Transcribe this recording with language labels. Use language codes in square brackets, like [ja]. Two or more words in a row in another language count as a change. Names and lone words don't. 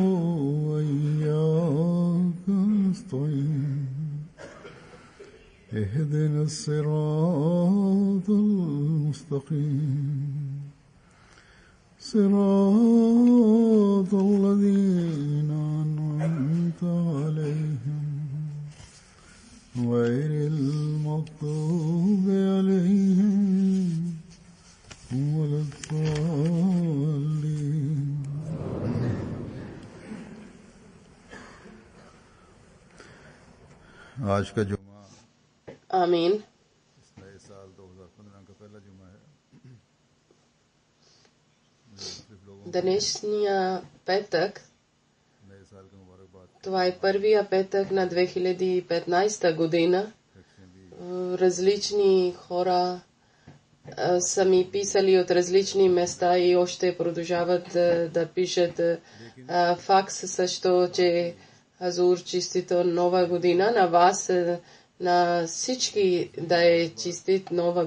[ar] وإياك نستعين اهدنا الصراط المستقيم صراط الذين أنعمت عليهم غير المغضوب عليهم ولا الضالين. [ur] آج کا جمعہ [ar] आमीन. [ur] اس نئے سال 2015 کا پہلا جمعہ ہے. [bg] Dnešния петък, [ur] نئے سال کی مبارکباد. [bg] това е първия петък на 2015 година. Различни хора са ми писали от различни места и още продължават да пишат факс също, че Азур честита нова година на вас, на всички да е честит нова